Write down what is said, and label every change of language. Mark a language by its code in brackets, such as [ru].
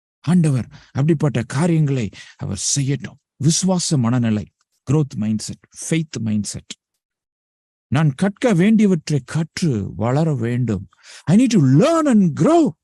[ta] ஆண்டவர் அப்படிப்பட்ட காரியங்களை அவர் செய்யட்டும். விசுவாச மனநிலை, growth mindset, faith mindset. நான் கற்க வேண்டியவற்றை கற்று வளர வேண்டும். [en] I need to learn and grow.